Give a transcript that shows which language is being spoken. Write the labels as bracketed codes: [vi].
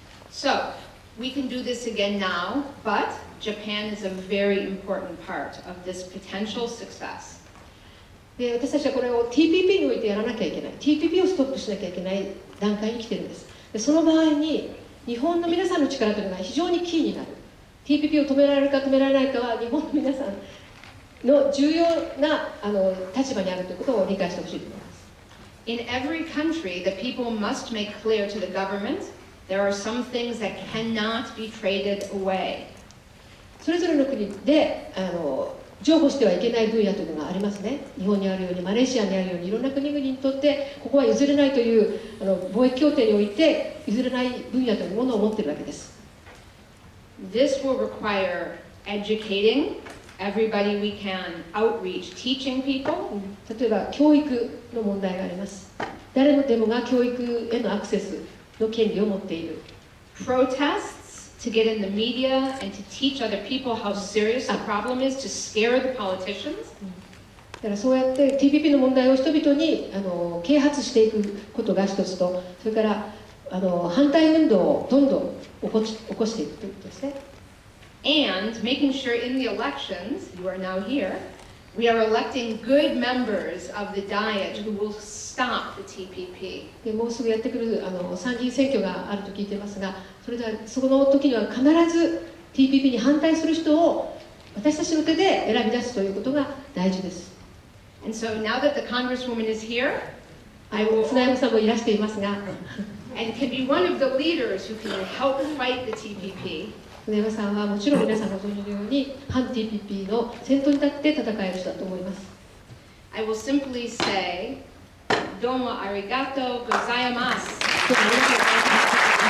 [en] So, we can do this again now, but Japan is a very important part of this potential success. [ja] で私たちはこれを TPP においてやらなきゃいけない、TPP をストップしなきゃいけない段階に来てるんです。でその場合に日本の皆さんの力というのが非常にキーになる。 TPP を止められるか止められないかは日本の皆さんの重要な立場にあるということを理解してほしいと思います。 [en] In every country, the people must make clear to the government there are some things that cannot be traded away. [ja] それぞれの国で譲歩してはいけない分野というのがありますね。日本にあるようにマレーシアにあるようにいろんな国々にとってここは譲れないという貿易協定において譲れない分野というものを持っているわけです。 [en] This will require educating everybody we can, outreach, teaching people. [ja] 例えば教育の問題があります。誰でもが教育へのアクセスの権利を持っている。 [en] Protests to get in the media and to teach other people how serious the problem is, to scare the politicians. [ja] だからそうやって TPP の問題を人々に啓発していくことが一つと、それから反対運動をどんどん起こしていくということですね。 [en] And making sure in the elections, you are now here, we are electing good members of the Diet who will stop the TPP. [ja] でもうすぐやってくる参議院選挙があると聞いていますが、その時には必ず TPP に反対する人を私たちの手で選び出すということが大事です。 [en] And so now that the Congresswoman is here, I will, [ja] 砂山さんもいらしていますが、 [en] and can be one of the leaders who can help fight the TPP. [ja] 砂山さんはもちろん皆さんご存知のように反 TPP の先頭に立って戦える人だと思います。 [en] I will simply say, [ja] どうもありがとうございます。どうもありがとうございます。